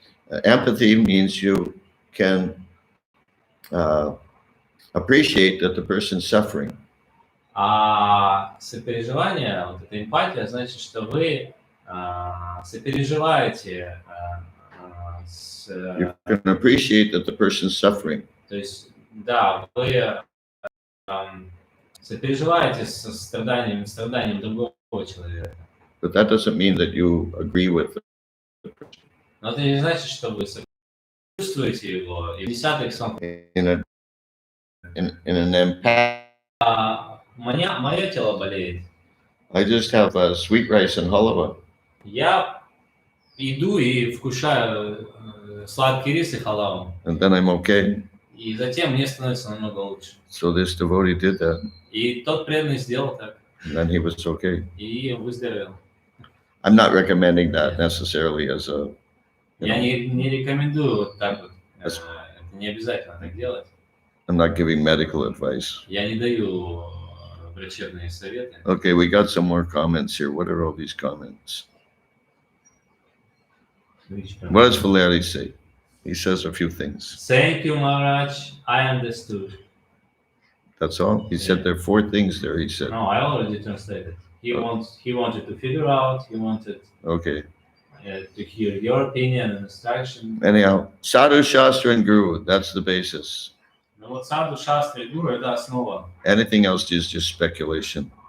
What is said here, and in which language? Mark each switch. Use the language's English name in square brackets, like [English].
[English] Empathy means you can appreciate that the person's suffering. [Russian] А сопереживание, вот эта эмпатия, значит, что вы сопереживаете с... [English] You can appreciate that the person's suffering. [Russian] То есть, да, вы сопереживаете со страданием другого человека. [English] But that doesn't mean that you agree with the person. [Russian] Но это не значит, что вы чувствуете его. И в 10-х [English] In an empath. [Russian] Мое тело болеет. [English] I just have sweet rice and halwa. [Russian] Я иду и вкушаю сладкий рис и халаву. [English] And then I'm okay. [Russian] И затем мне становится намного лучше. [English] So this devotee did that. [Russian] И тот преданный сделал так. [English] And then he was okay. [Russian] И выздоровел. [English] I'm not recommending that necessarily as a, [Russian] Я не рекомендую вот так вот. [English] Yes. [Russian] Это не обязательно так делать. [English] I'm not giving medical advice. [Russian] Я не даю врачебные советы. [English] Okay, we got some more comments here. What are all these comments? What does Valeri say? He says a few things. Thank you, Maharaj. I understood. That's all? He said there are 4 things there, he said. No, I already translated. He wanted to figure out. He wanted Okay. to hear your opinion and instruction. Anyhow, Sadhu, Shastra, and Guru, that's the basis. [Russian] Но вот саду, шастра и гуру — это основа. [English] Anything else is just speculation.